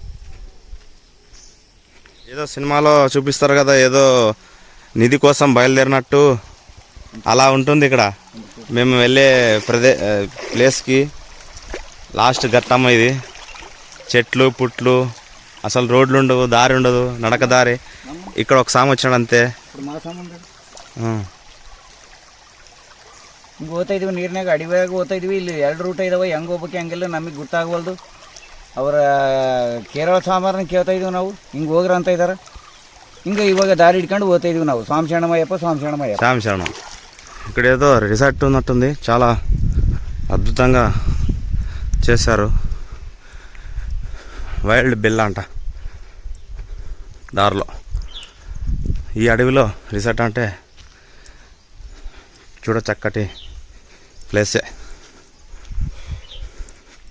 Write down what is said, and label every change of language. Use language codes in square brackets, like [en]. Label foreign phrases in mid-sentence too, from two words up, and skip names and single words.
[te] ఏదో సినిమాలో చూపిస్తారు కదా, ఏదో నిధి కోసం బయలుదేరినట్టు అలా ఉంటుంది ఇక్కడ. మేము వెళ్ళే ప్లేస్కి లాస్ట్ ఘట్టమ్మ ఇది. చెట్లు పుట్లు, అసలు రోడ్లు ఉండవు, దారి ఉండదు, నడక దారి. ఇక్కడ ఒక సాము వచ్చాడు అంతే. [kn] ಹಿಂಗೆ ಹೋಗ್ತಾ ಇದೀವಿ ನೀರಿನಾಗ, ಅಡಿವ್ಯಾಗ ಹೋಗ್ತಾ ಇದೀವಿ. ಇಲ್ಲಿ 2 ರೂಟ್ ಇದಾವೆ. ಹೆಂಗೆ ಹೋಗ್ಬೇಕು ಹಂಗೆಲ್ಲ ನಮಗೆ ಗೊತ್ತಾಗವಲ್ದು. ಅವರ ಕೇರಳ ಸಾಂಬಾರನ್ನ ಕೇಳ್ತಾ ಇದೀವಿ ನಾವು. ಹಿಂಗೆ ಹೋಗ್ರ ಅಂತ ಇದ್ದಾರೆ. ಹಿಂಗೆ ಇವಾಗ దారి ಹಿಡ್ಕೊಂಡು ಹೋಗ್ತಾ ಇದೀವಿ ನಾವು. [te] స్వామి శరణమయ్యప్ప, స్వామి శరణమయ్యప్ప. స్వామి శరణం. ఇక్కడ ఏదో రిసార్ట్ ఉన్నట్టుంది. చాలా అద్భుతంగా చేశారు. [en] wild bill [te] అంట దారిలో. ఈ అడవిలో రిసార్ట్ అంటే చూడ చక్కటి ప్లేసే.